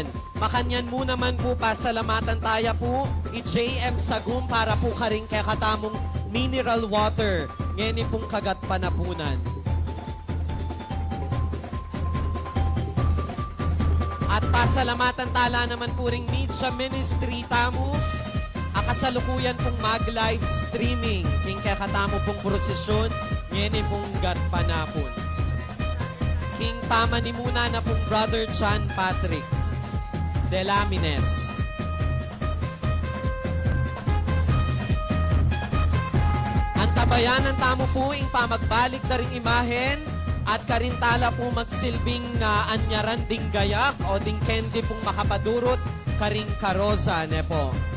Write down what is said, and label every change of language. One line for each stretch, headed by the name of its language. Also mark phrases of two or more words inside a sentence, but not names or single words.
Pampanga: Makanyan mo naman po pasalamatan tayo po i-JM Sagum para po karing kay katamong
English: mineral water
Pampanga: ngening pong kagat panapunan. At pasalamatan tala naman po ring
English: media ministry
Pampanga: tamo. Akasalukuyan pong mag-
English: live streaming.
Pampanga: King kakatamo pong prosesyon, ngeni pong gatpanapon. King pamanimuna na pong Brother John Patrick Delamines. Antabayanan tamo po ing pamagbalik na ring imahen at karintala po magsilbing anyaran ding gayak o ding kendi pong makapadurot karing karosa ne po.